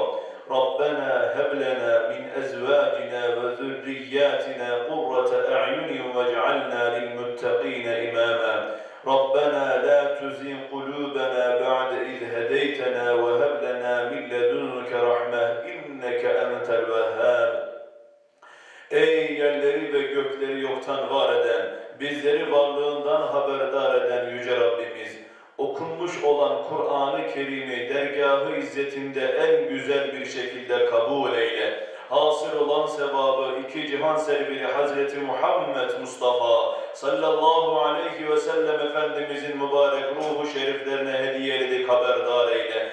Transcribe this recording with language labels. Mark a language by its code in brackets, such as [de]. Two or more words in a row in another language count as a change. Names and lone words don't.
[ar] ربنا هب لنا من أزواجنا وذرياتنا قرة أعين واجعلنا للمتقين إماما. ربنا لا تزغ قلوبنا بعد إذ هديتنا وهب لنا من لدنك رحمة إنك أنت الوهاب. [tr] Ey yerleri ve gökleri yoktan var eden, bizleri varlığından haberdar eden Yüce Rabbimiz, okunmuş olan Kur'an-ı Kerim'i dergâh-ı izzetinde en güzel bir şekilde kabul eyle. Hasıl olan sevabı iki cihan serveri Hazreti Muhammed Mustafa [ar] صلى الله عليه وسلم [tr] Efendimizin mübarek ruhu şeriflerine hediye ededik, haberdar eyle.